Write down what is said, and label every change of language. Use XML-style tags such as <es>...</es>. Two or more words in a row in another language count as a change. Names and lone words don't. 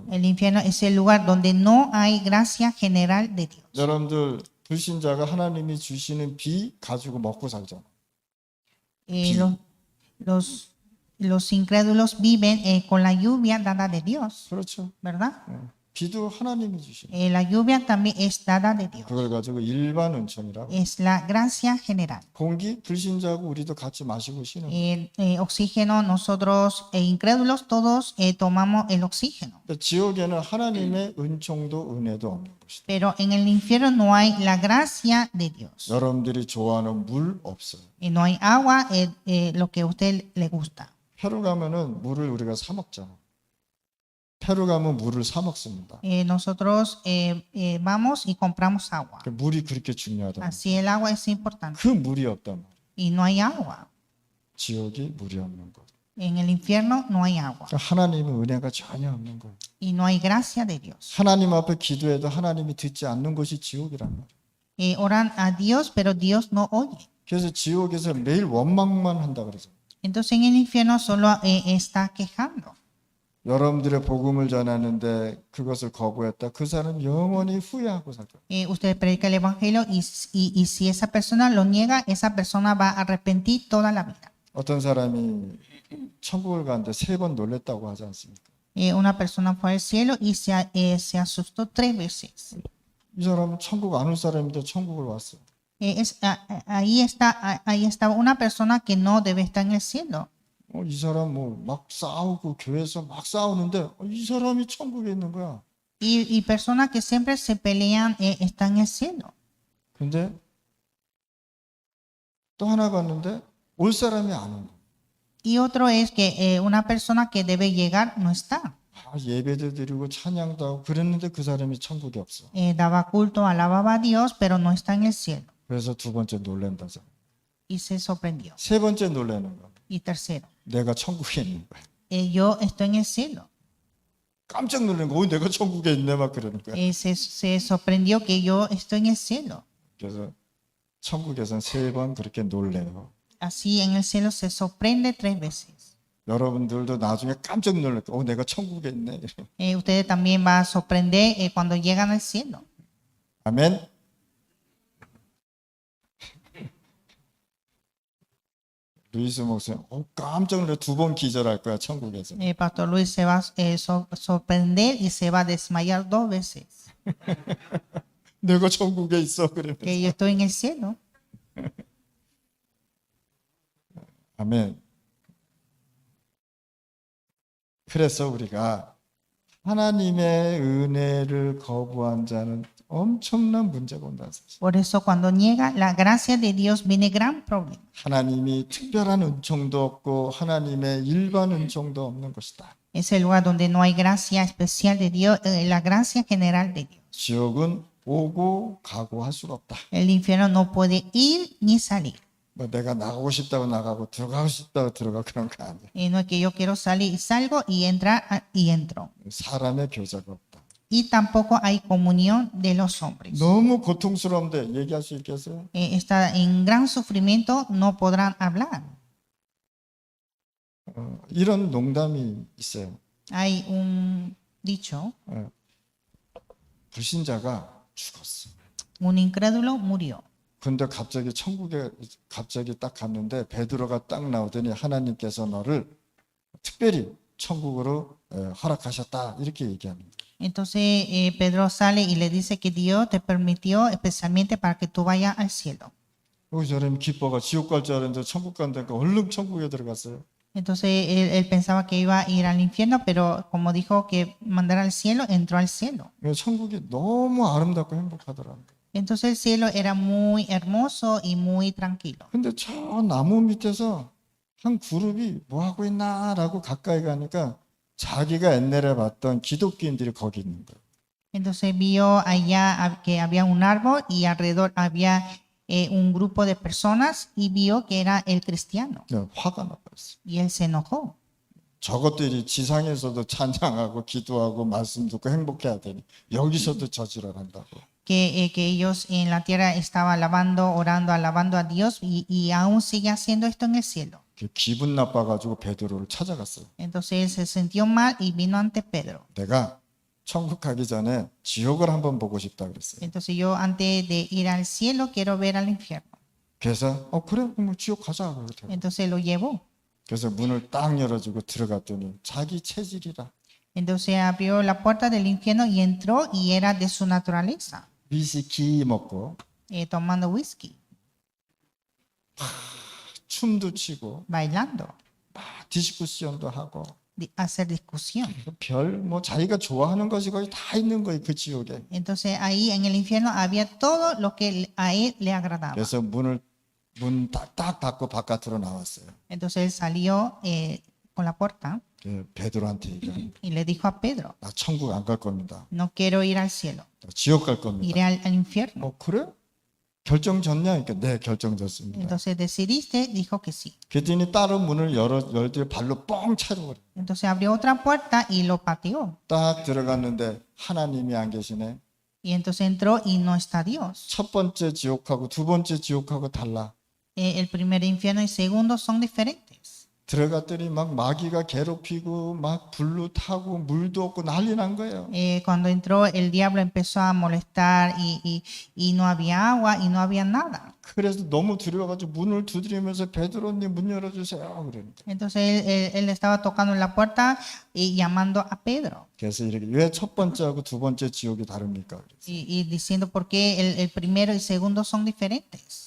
<es>El infierno es el lugar donde no hay gracia general de Dios.</es> <ko>여러분들 불신자가 하나님이 주시는 비 가지고 먹고 살잖아.</ko> <es>Los incrédulos viven con la lluvia dada de Dios,</es> <ko>그렇죠.</ko> <es>¿verdad?</es> <ko>비도 하나님이 주시는.</ko> <es>La lluvia también es dada de Dios.</es> <ko>그걸 가지고 일반 은총이라고.</ko> <es>Es la gracia general.</es> <ko>공기 불신자하고 우리도 같이 마시고 쉬는 거예요.</ko> <es>Oxígeno, nosotros incrédulos todos tomamos el oxígeno.</es> <ko>근데 지옥에는 하나님의 은총도 은혜도 없는 것이다.</ko> <es>Pero en el infierno no hay la gracia de Dios.</es> <ko>여러분들이 좋아하는 물 없어요.</ko> <es>Y no hay agua, lo que a usted le gusta.</es> <ko>페루 가면은 물을 우리가 사 먹잖아. 페루 가면 물을 사 먹습니다.</ko> <es>Nosotros vamos y compramos agua.</es> <ko>그 물이 그렇게 중요하다.</ko> <es>Así el agua es importante.</es> <ko>그 물이 없단 말이야.</ko> <es>Y no hay agua.</es> <ko>지옥이 물이 없는 것.</ko> <es>En el infierno no hay agua.</es> <ko>그러니까 하나님의 은혜가 전혀 없는 거예요.</ko> <es>Y no hay gracia de Dios.</es> <ko>하나님 앞에 기도해도 하나님이 듣지 않는 것이 지옥이란 말이에요.</ko> <es>Oran a Dios, pero Dios no oye.</es> <ko>그래서 지옥에서 매일 원망만 한다 그러죠.</ko> <es>Entonces en el infierno solo está quejando.</es> <ko>여러분들의 복음을 전하는데 그것을 거부했다. 그 사람 영원히 후회하고 살 거예요.</ko> <es>Usted predica el evangelio y si esa persona lo niega, esa persona va a arrepentir toda la vida.</es> <ko>어떤 사람이 천국을 가는데 3번 놀랬다고 하지 않습니까?</ko> <es>Una persona fue al cielo y se asustó 3 veces.</es> <ko>이 사람은 천국 안 올 사람인데 천국을 왔어.</ko> <es>Ahí está una persona que no debe estar en el cielo.</es> <ko>이 사람 뭐 막 싸우고 교회에서 막 싸우는데 이 사람이 천국에 있는 거야.</ko> <es>Y personas que siempre se pelean están en el cielo.</es> <ko>근데 또 하나 갔는데 올 사람이 안 온다.</ko> <es>Y otro es que una persona que debe llegar no está.</es> <ko>예배도 드리고 찬양도 하고 그랬는데 그 사람이 천국에 없어.</ko> <es>Daba culto, alababa a Dios, pero no está en el cielo.</es> <ko>그래서 두 번째 놀란다잖아.</ko> <es>Y se sorprendió.</es> <ko>세 번째 놀라는 거야.</ko> <es>Y tercero,</es> <ko>내가 천국에 있는 거야.</ko> <es>yo estoy en el cielo.</es> <ko>깜짝 놀란 거. 내가 천국에 있네 막 그러는 거야.</ko> <es>Se sorprendió que yo estoy en el cielo.</es> <ko>그래서 천국에서는 3번 그렇게 놀래요.</ko> <es>Así en el cielo se sorprende 3 veces.</es> <ko>여러분들도 나중에 깜짝 놀랄 거야. 내가 천국에 있네.</ko> <es>Ustedes también van a sorprender cuando llegan al cielo.</es> <ko>아멘. 루이스 목사님, 깜짝 놀라 2번 기절할 거야 천국에서.</ko> <es>Pastor Luis se va a sorprender y se va a desmayar 2 veces.</es> <ko>내가 천국에 있어 그러면서.</ko> <es>Que yo estoy en el cielo.</es> <ko>아멘. 그래서 우리가 하나님의 은혜를 거부한 자는 엄청난 문제가 온다는 사실.</ko> <es>Por eso cuando niega la gracia de Dios viene gran problema.</es> <ko>하나님이 특별한 은총도 없고 하나님의 일반 은총도 없는 것이다.</ko> <es>Es el lugar donde no hay gracia especial de Dios, la gracia general de Dios.</es> <ko>지옥은 오고 가고 할 수가 없다.</ko> <es>El infierno no puede ir ni salir.</es> <ko>뭐 내가 나가고 싶다고 나가고 들어가고 싶다고 들어가 그런 거 아니야.</ko> <es>No es que yo quiero salir y salgo y entrar y entro.</es> <ko>사람의 교제가 없다.</ko> <es>Y tampoco hay comunión de los hombres.</es> <ko>너무 고통스러운데 얘기할 수 있겠어요?</ko> <es>Está en gran sufrimiento, no podrán hablar.</es> <ko>이런 농담이 있어요.</ko> <es>Hay un dicho,</es> <ko>불신자가 죽었어.</ko> <es>un incrédulo murió.</es> <ko>근데 갑자기 천국에 갑자기 딱 갔는데 베드로가 딱 나오더니 하나님께서 너를 특별히 천국으로 허락하셨다 이렇게 얘기합니다.</ko> <es>Entonces Pedro sale y le dice que Dios te permitió especialmente para que tú vayas al cielo.</es> <ko>여기 저는 기뻐가 지옥 갈 줄 알았는데 천국 간다니까 얼른 천국에 들어갔어요.</ko> <es>Entonces él pensaba que iba a ir al infierno, pero como dijo que mandara al cielo, entró al cielo.</es> <ko>천국이 너무 아름답고 행복하더라고요.</ko> <es>Entonces el cielo era muy hermoso y muy tranquilo.</es> <ko>근데 저 나무 밑에서 한 그룹이 뭐 하고 있나라고 가까이 가니까 자기가 옛날에 봤던 기독교인들이 거기 있는 거예요.</ko> <es>Entonces vio allá que había un árbol y alrededor había un grupo de personas y vio que era el cristiano.</es> <ko>화가 나버렸어요.</ko> <es>Y él se enojó.</es> <ko>저것들이 지상에서도 찬양하고 기도하고 말씀 듣고 행복해야 되니 여기서도 저지랄 한다고.</ko> <es>Que ellos en la tierra estaban alabando, orando, alabando a Dios y aún sigue haciendo esto en el cielo.</es> <ko>기분 나빠가지고 베드로를 찾아갔어요.</ko> <es>Entonces él se sintió mal y vino ante Pedro.</es> <ko>내가 천국 가기 전에 지옥을 한번 보고 싶다 그랬어요.</ko> <es>Entonces yo antes de ir al cielo quiero ver al infierno.</es> <ko>그래서 그래 그럼 지옥 가자 그러더라고요.</ko> <es>Entonces lo llevó.</es> <ko>그래서 문을 딱 열어주고 들어갔더니 자기 체질이라.</ko> <es>Entonces abrió la puerta del infierno y entró y era de su naturaleza,</es> <ko>위스키 먹고</ko> <es>tomando whisky,</es> <ko>춤도 추고</ko> <es>bailando,</es> <ko>디스쿠션도 하고</ko> <es>hacer discusión.</es> <ko>별 뭐 자기가 좋아하는 것이 거의 다 있는 거예요 그 지옥에.</ko> <es>Entonces ahí en el infierno había todo lo que a él le agradaba.</es> <ko>그래서 문 딱 닫고 바깥으로 나왔어요.</ko> <es>Entonces él salió con la puerta</es> <ko>그 베드로한테 얘기해.</ko> <es>y le dijo a Pedro,</es> <ko>나 천국 안 갈 겁니다.</ko> <es>no quiero ir al cielo,</es> <ko>나 지옥 갈 겁니다.</ko> <es>iré al infierno.</es> <ko>그래? 결정졌냐? 그러니까 네, 결정졌습니다.</ko> <es>Entonces decidiste, dijo que sí.</es> <ko>그랬더니 다른 문을 열더니 발로 뻥 차려 버려.</ko> <es>Entonces abrió otra puerta y lo pateó.</es> <ko>딱 들어갔는데 하나님이 안 계시네.</ko> <es>Y entonces entró y no está Dios.</es> <ko>첫 번째 지옥하고 두 번째 지옥하고 달라.</ko> <es>El primer infierno y segundo son diferentes.</es> <ko>들어갔더니 막 마귀가 괴롭히고 막 불로 타고 물도 없고 난리 난 거예요.</ko> <es>Cuando entró el diablo empezó a molestar y no había agua y no había nada.</es> <ko>그래서 너무 두려워가지고 문을 두드리면서 베드로님 문 열어주세요. 그러니까.</ko> <es>Entonces él estaba tocando en la puerta y llamando a Pedro</es> <ko>그래서 이렇게 왜 첫 번째하고 두 번째 지옥이 다릅니까? 그래서.</ko> <es>y diciendo por qué el primero y el segundo son diferentes.</es>